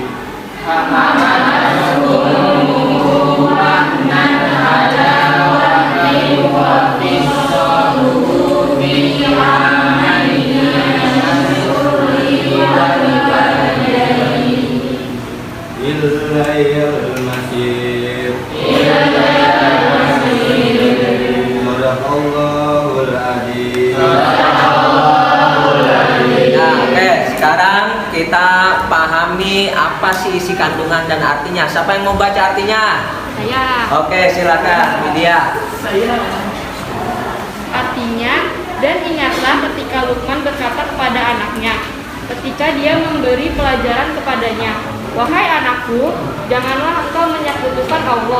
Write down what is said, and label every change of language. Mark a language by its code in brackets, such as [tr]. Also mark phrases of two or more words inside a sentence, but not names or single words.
[ar] حملته أمه وهنا على وهن وفصاله في عامين أن اشكر لي ولوالديه. إلي المصير. صدق الله العظيم. [id] Nah, oke, sekarang kita pahami apa sih isi kandungan dan artinya. Siapa yang mau baca artinya? Saya. Oke, silakan, Widya. Artinya, dan ingatlah ketika Luqman berkata kepada anaknya, ketika dia memberi pelajaran kepadanya, wahai anakku, janganlah engkau menyekutukan Allah.